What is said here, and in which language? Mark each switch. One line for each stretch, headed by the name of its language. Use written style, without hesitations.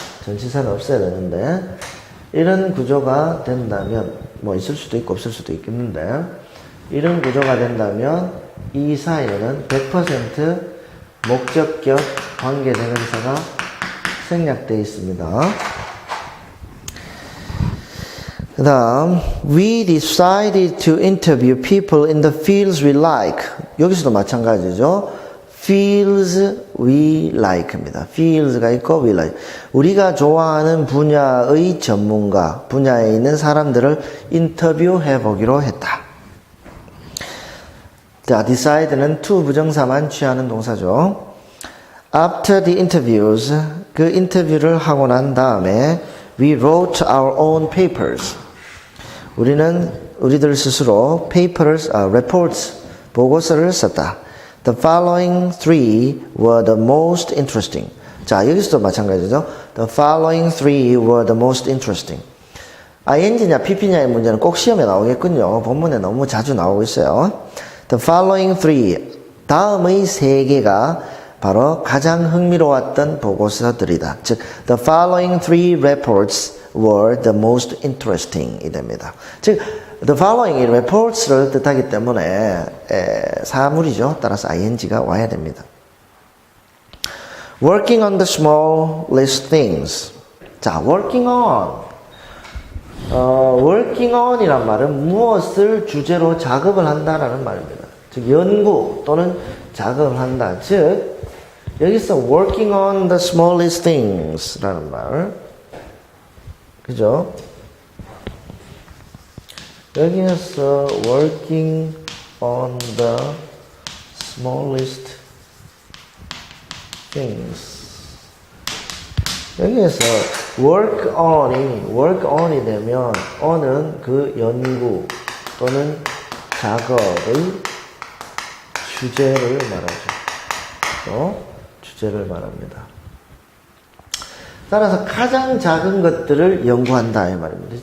Korean: 전치사는 없애야 되는데 이런 구조가 된다면 뭐 있을 수도 있고 없을 수도 있겠는데 이런 구조가 된다면 이 사이에는 100% 목적격 관계대명사가 생략되어 있습니다. 그 다음
English: We decided to interview people in the fields we like.
Korean: 여기서도 마찬가지죠.
English: Fields we like
Korean: 입니다.
English: Fields가 있고 we like.
Korean: 우리가 좋아하는 분야의 전문가, 분야에 있는 사람들을 인터뷰해 보기로 했다. 자, decide는 to 부정사만 취하는 동사죠.
English: After the interviews,
Korean: 그 인터뷰를 하고 난 다음에
English: we wrote our own papers.
Korean: 우리들 스스로 papers, reports, 보고서를 썼다.
English: The following three were the most interesting.
Korean: 자, 여기서도 마찬가지죠.
English: The following three were the most interesting.
Korean: ing냐 pp냐의 문제는 꼭 시험에 나오겠군요. 본문에 너무 자주 나오고 있어요.
English: The following three,
Korean: 다음의 세 개가 바로 가장 흥미로웠던 보고서들이다.
English: 즉, the following three reports were the most interesting 이 됩니다.
Korean: 즉,
English: the following reports
Korean: 를 뜻하기 때문에 사물이죠. 따라서 ing가 와야 됩니다.
English: Working on the smallest things.
Korean: 자,
English: working on.
Korean: working on이란 말은 무엇을 주제로 작업을 한다라는 말입니다. 즉, 연구 또는 작업을 한다. 즉, 여기서
English: working on the smallest things
Korean: 라는 말. 그죠? 여기서
English: working on the smallest things.
Korean: 여기에서 work on이 되면 on은 그 연구 또는 작업의 주제를 말하죠. 주제를 말합니다. 따라서 가장 작은 것들을 연구한다 이 말입니다.